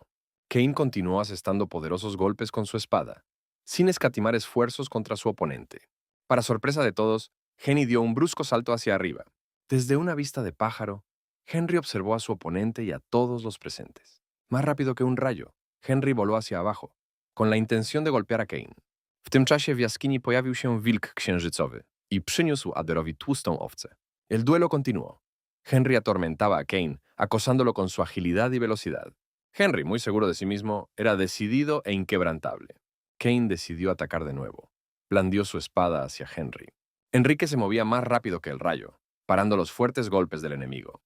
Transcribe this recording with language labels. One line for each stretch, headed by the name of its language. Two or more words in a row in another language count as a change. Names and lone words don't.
Spanish: Kane continuó asestando poderosos golpes con su espada, sin escatimar esfuerzos contra su oponente. Para sorpresa de todos, Henry dio un brusco salto hacia arriba. Desde una vista de pájaro, Henry observó a su oponente y a todos los presentes. Más rápido que un rayo, Henry voló hacia abajo, con la intención de golpear a Kane.
Polish: W tym czasie w jaskini pojawił się wilk księżycowy i przyniósł Aderowi tłustą owcę.
Spanish: El duelo continuó. Henry atormentaba a Kane, acosándolo con su agilidad y velocidad. Henry, muy seguro de sí mismo, era decidido e inquebrantable. Kane decidió atacar de nuevo. Blandió su espada hacia Henry. Enrique se movía más rápido que el rayo, parando los fuertes golpes del enemigo.